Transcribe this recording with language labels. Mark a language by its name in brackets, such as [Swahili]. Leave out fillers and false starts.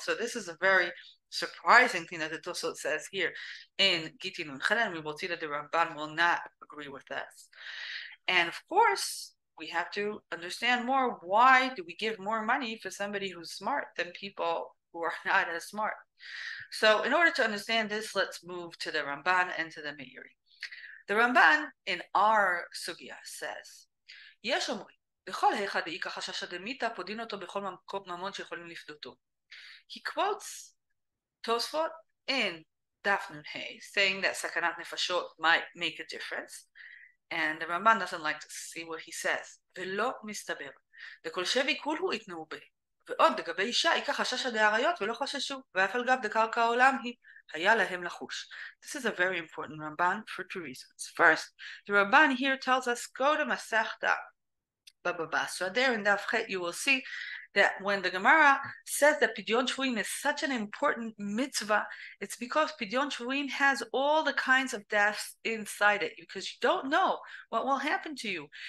[English] So this is a very surprising thing that the Tosfot says here in Gitin Nun Chen, and we will see that the Ramban will not agree with this. And of course, we have to understand more. Why do we give more money for somebody who's smart than people who are not as smart? So in order to understand this, let's move to the Ramban and to the Meiri. The Ramban in our sugya says, [Hebrew] יש אומרים, בכל היכד דאיכא חששא דמיתא פודין אותו בכל ממון שיכולים לפדותו. [English] He quotes Tosfot in Daf Nun Hey, saying that sakanat nefashot might make a difference. And the Ramban doesn't like to see what he says. [Hebrew] ולא מסתבר. דכל שבי כולהו יתנאו בה. ועוד לגבי אישה, ייקח חששא דאריות ולא חששו. ואף על גב דקרקע העולם היא, היה להם לחוש. [English] This is a very important Ramban for two reasons. First, the Ramban here tells us, go to Masechta Baba Basra. There in Daf Chet, you will see that when the Gemara says that Pidyon Shvuin is such an important mitzvah, it's because Pidyon Shvuin has all the kinds of deaths inside it, because you don't know what will happen to you.